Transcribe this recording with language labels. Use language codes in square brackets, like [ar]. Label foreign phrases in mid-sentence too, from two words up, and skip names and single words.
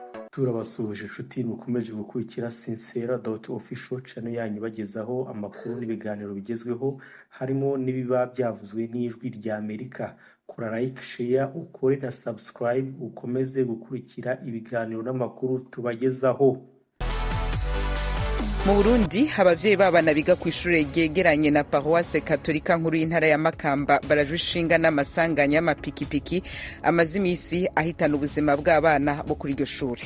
[rw] turabasuhuje inshuti mukomeje gukurikira sincera.official channel yanyu bagezaho amakuru n'ibiganiro bigezweho harimo n'ibiba byavuzwe n'ijwi rya Amerika. Kora [en] like, share, [rw] ukore na subscribe ukomeze gukurikira ibiganiro n'amakuru tubagezaho. [rn] Mu Burundi abavyeyi b'abana biga ku ishure ryegeranye na Paroisse Katolika nkuru y'intara ya Makamba barajushinga n'amasanganya y'amapikipiki amaze imisi ahitana ubuzima bw'abana bo kuri iryo shure.